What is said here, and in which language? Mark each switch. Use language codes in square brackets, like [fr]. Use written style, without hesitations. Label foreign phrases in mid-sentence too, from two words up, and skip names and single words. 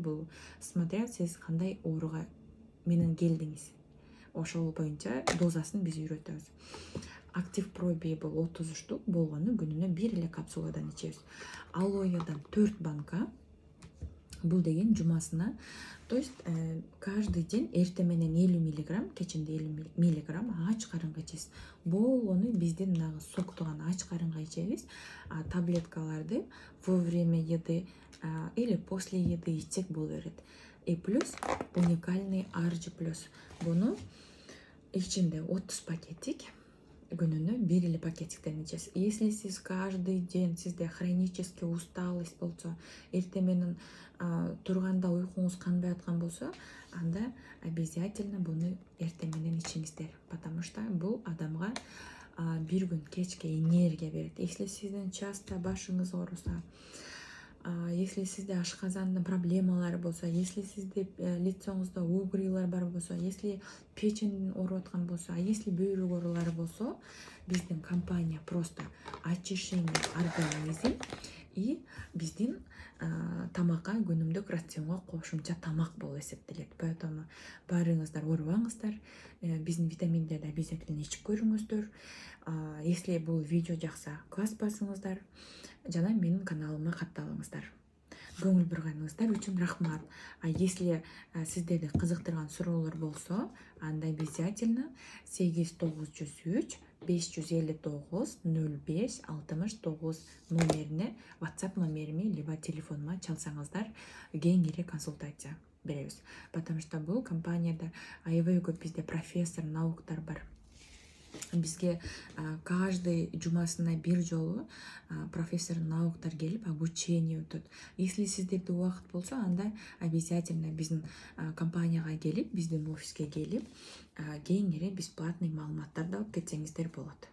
[ky] Бул смотря сиз кандай ооруга менен келдиңиз. Ошол боюнча дозасын биз үйрөтөбүз. Active Pro B бул 30 штук болгону күнүнө 1 эле капсуладан ичебиз. Алоэдан 4 банка. Бул деген жумасына, [ru] то есть каждый день [ky] эртең менен 50 мг, кечинде 50 мг ач карынга ичесиз. Болгону биздин нагы соктуган ач карынга ичебиз. Таблеткаларды [ru] во время еды или после еды [ky] ичсек боло берет. [ru] и плюс уникальный RG+. [ky] Буну ичинде 30 пакетик, күнүнө 1 эле пакетиктен ичесиз. Если сиз [ru] каждый день [ky] сизде [ru] хронический усталость [ky] болсо, эртең менен турганда уйкуңуз канбай аткан болсо, анда обязательно буну эртең менен ичиңиздер, потому что бул адамга бир күн кечке энергия берет. Если сиздин часто башыңыз ооруса, если сизде ашказандын проблемалары болсо, если сизде лицоңузда угрыйлар бар болсо, [ru] если печень [ky] ооруп аткан болсо, если бөйрөк оорулары болсо, биздин компания [ru] просто очищение организм и [ky] биздин тамакка, күнүмдүк рационго кошумча тамак болуп эсептелет. Поэтому баарыңыздар оорубаңыздар, биздин витаминдерди обязательно ичип көрүңүздөр. Если бул видео жакса, класс басыңыздар жана менин каналыма катталыңыздар. Көңүл бурганыңыздар үчүн рахмат. Если сиздерди кызыктырган суроолор болсо, анда обязательно 8903 559 05 69 номерине, WhatsApp номериме либо телефонума чалсаңыздар, кеңири консультация беребиз. Потому что бул компанияда аябай көп бизде профессор науктар бар. Бизге каждый жумасына бир жолу профессор науктар келип обучение өтөт. Если сиздерде убакыт болсо, анда обязательно биздин компанияга келип, биздин офиске келип, кеңири бесплатный маалыматтарды алып кетсеңиздер болот.